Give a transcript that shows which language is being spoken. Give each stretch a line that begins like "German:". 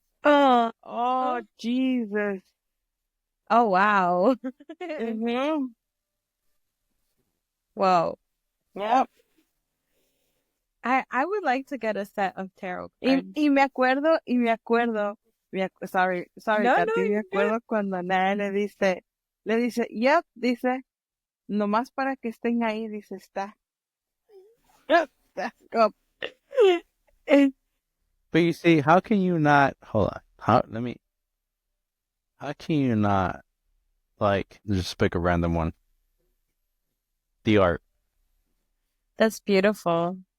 English: Oh, Jesus. Oh wow. Mm-hmm. Whoa. Yep. I would like to get a set of tarot cards.
Spanish: Y me acuerdo,
English: sorry, No,
Spanish: Katy, me
English: you're good.
Spanish: acuerdo cuando Naya le dice, yep, dice, nomás para que estén ahí, dice, está.
English: Stack up. But you see, how can you not? Hold on. How can you not just pick a random one? The art. That's beautiful.